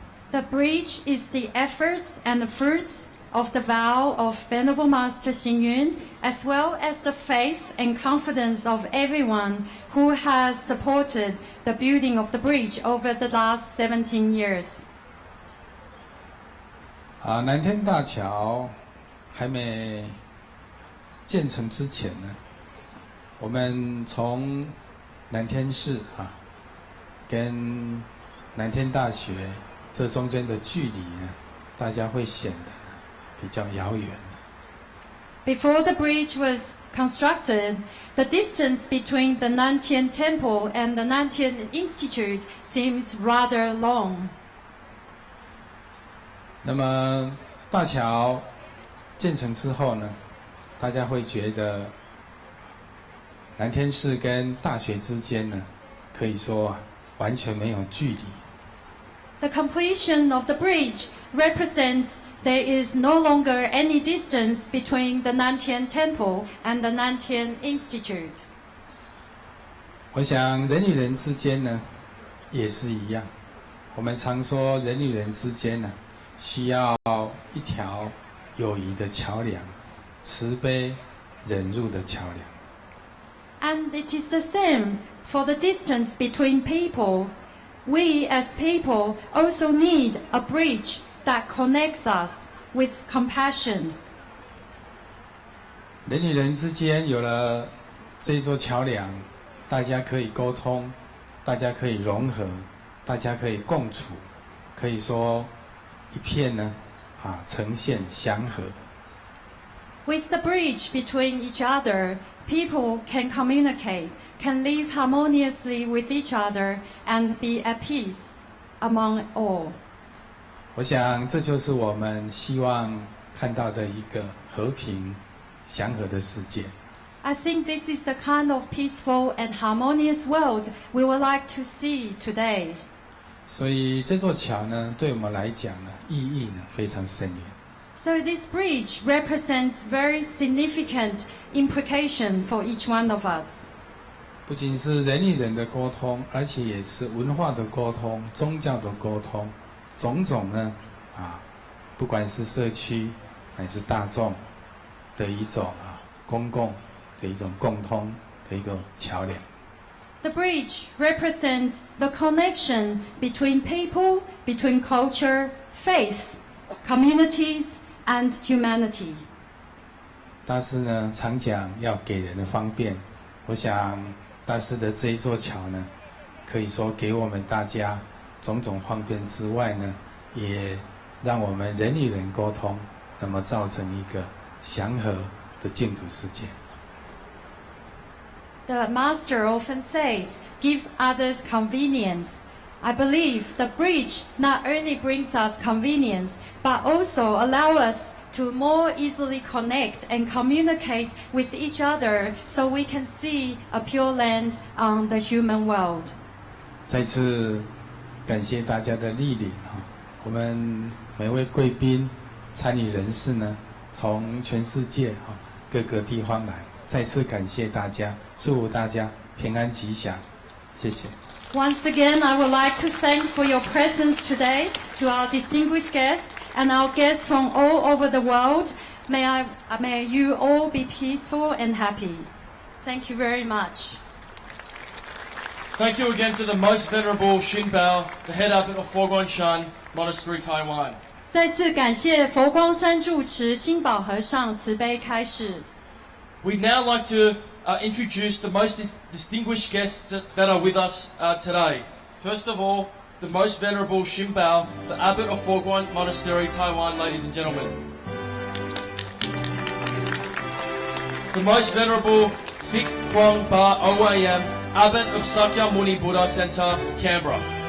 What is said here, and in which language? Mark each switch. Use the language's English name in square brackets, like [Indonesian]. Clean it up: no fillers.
[English] The bridge is the efforts and the fruits of the vow of Venerable Master Xingyun, as well as the faith and confidence of everyone who has supported the building of the bridge over the last 17 years. [Chinese] 南天大桥还没建成之前呢，我们从南天寺跟南天大学这中间的距离呢，大家会显得比较遥远。 [English] Before the bridge was constructed, the distance between the Nantien Temple and the Nantien Institute seems rather long. [Chinese] 那么大桥建成之后呢，大家会觉得南天寺跟大学之间呢，可以说完全没有距离。 [English] The completion of the bridge represents there is no longer any distance between the Nantien Temple and the Nantien Institute. [Chinese] 我想人与人之间呢，也是一样。我们常说人与人之间呢，需要一条友谊的桥梁，慈悲忍辱的桥梁。 [English] And it is the same for the distance between people. We as people also need a bridge that connects us with compassion. [Chinese] 人与人之间有了这一座桥梁，大家可以沟通，大家可以融合，大家可以共处，可以说一片呢，呈现祥和。 [English] With the bridge between each other, people can communicate, can live harmoniously with each other, and be at peace among all. [Chinese] 我想这就是我们希望看到的一个和平、祥和的世界。 [English] I think this is the kind of peaceful and harmonious world we would like to see today. [Chinese] 所以这座桥呢，对我们来讲呢，意义呢非常深远。 [English] So this bridge represents very significant implication for each one of us. [Chinese] 不仅是人与人的沟通，而且也是文化的沟通、宗教的沟通，种种呢，不管是社区乃是大众的一种公共的一种共通的一个桥梁。 [English] The bridge represents the connection between people, between culture, faith, communities, and humanity. [Chinese] 大师呢常讲要给人的方便，我想大师的这一座桥呢，可以说给我们大家种种方便之外呢，也让我们人与人沟通，那么造成一个祥和的净土世界。 [English] The master often says, give others convenience. I believe the bridge not only brings us convenience, but also allow us to more easily connect and communicate with each other so we can see a pure land on the human world. [Chinese] 再次感谢大家的莅临我们每位贵宾、参与人士呢，从全世界各个地方来，再次感谢大家，祝福大家平安吉祥，谢谢。 [English] Once again, I would like to thank for your presence today to our distinguished guests and our guests from all over the world. May you all be peaceful and happy. Thank you very much. Thank you again to the Most Venerable Xin Bao, the head abbot of佛光山Monastery, Taiwan. [Chinese] 再次感谢佛光山住持新宝和尚慈悲开示。 [English] We'd now like to introduce the most distinguished guests that are with us today. First of all, the Most Venerable Xin Bao, the abbot of佛光Monastery, Taiwan, ladies and gentlemen. The Most Venerable Thich Quang Ba OAM, abbot of Sakyamuni Buddha Center, Canberra.